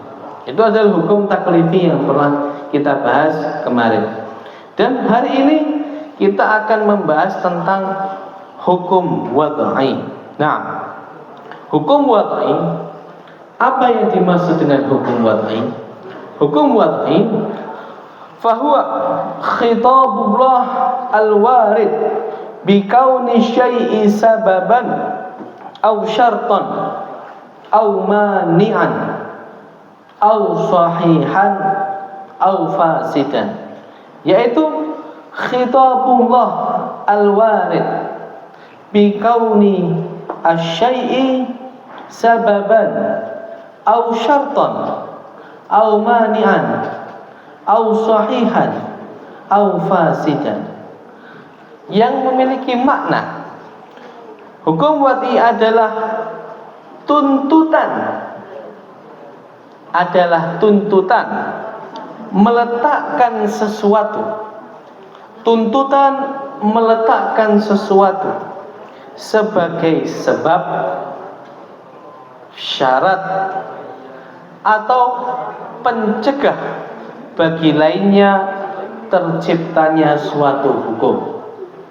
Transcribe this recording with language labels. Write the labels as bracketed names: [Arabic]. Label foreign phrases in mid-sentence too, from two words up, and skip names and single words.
[Indonesian] Itu adalah hukum taklifi yang pernah kita bahas kemarin. Dan hari ini kita akan membahas tentang hukum wad'i. Nah, hukum wad'i, apa yang dimaksud dengan hukum wad'i? [Arabic] حكم وضعي فهو خطاب الله الوارد بكون شيء سببا أو شرطا أو مانعا أو صحيحا أو فاسدا, [Indonesian] yaitu [Arabic] خطاب الله الوارد بكون الشيء سببا أو شرطا أو مانعا أو صحيحا أو فاسدا, [Indonesian] yang memiliki makna hukum wad'i adalah tuntutan, meletakkan sesuatu, sebagai sebab, syarat, atau pencegah bagi lainnya terciptanya suatu hukum.